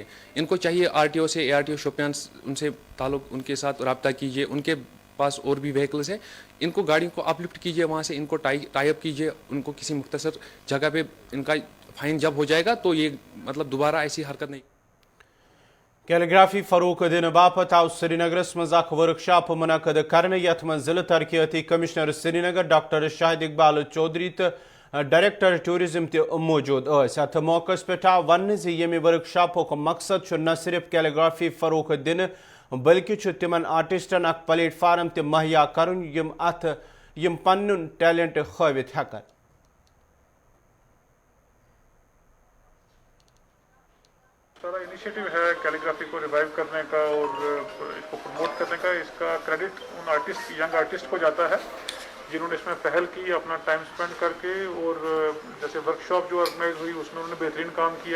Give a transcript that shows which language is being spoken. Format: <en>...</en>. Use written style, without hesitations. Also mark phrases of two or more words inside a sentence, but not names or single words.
<hi>इनको चाहिए RTO से ARTO शोपियान उनसे ताल्लुक़ उनके साथ रब्ता कीजिए, उनके पास और भी व्हीकल्स हैं, इनको गाड़ियों को अपलिफ्ट कीजिए, वहाँ से इनको</hi> <en>tie up</en> <hi>कीजिए, उनको किसी मुख्तसर जगह पे इनका फाइन जब हो जाएगा तो ये मतलब दोबारा ऐसी हरकत नहीं।</hi> <ks>कैलीग्राफी फरोख दिन बापत आव श्रीनगरस मज वर्कशॉप मुनक़द करने यथ मज जिला तरक्याती कमिश्नर श्रीनगर डॉक्टर शाहिद इकबाल चौधरी तो</ks> <en>Director Tourism</en> <ks>ते मौजूद अत मौकस पे वन यमे वर्कशॉप मकसद न सिर्फ कैलीग्राफी फरोख दिन बल्कि तिमन आर्टिस्टन अख प्लेटफार्म ते मुहैया करुन यम पन्नुन टैलेंट हवित हेकन।</ks> <hi>सारा इनिशिएटिव है कैलीग्राफी को रिवाइव करने का और इसको प्रमोट करने का। इसका क्रेडिट उन</hi> <en>young artist</en> <hi>को जाता है जिन्होंने इसमें पहल की अपना</hi> <en>time spend</en> <hi>करके, और जैसे वर्कशॉप जो ऑर्गेनाइज हुई उसमें उन्होंने बेहतरीन काम किया।</hi>